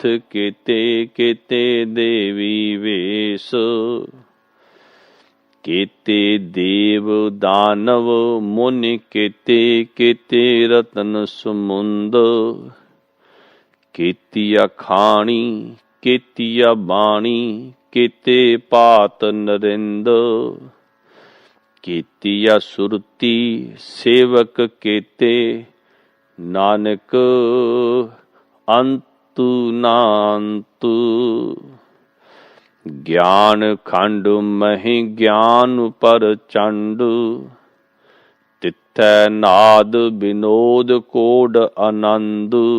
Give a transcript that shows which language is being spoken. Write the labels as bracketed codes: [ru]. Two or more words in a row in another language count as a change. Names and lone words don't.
[pa] ਕੀਤੇ ਕੀਤੇ ਦੇਵੀ ਵੇਸ। ਕੀਤੇ ਦੇਵ ਦਾਨਵ ਮੁਨਿ। ਕੀਤੇ ਕੀਤੇ ਰਤਨ ਸਮੁੰਦ। ਕੀਤੀਆ ਖਾਣੀ ਕੀਤੀਆ ਬਾਣੀ। ਕੀਤੇ ਪਾਤ ਨਰਿੰਦ। ਕੀਤਿਆ ਸੁਰਤੀ ਸੇਵਕ ਕੇਤੇ, ਨਾਨਕ ਅੰਤੁ ਨਾਂਤੁ। ਗਿਆਨ ਖੰਡ ਮਹਿ ਗਿਆਨ ਪਰ ਚੰਡ, ਤਿਥੈ ਨਾਦ ਵਿਨੋਦ ਕੋਡ ਆਨੰਦ।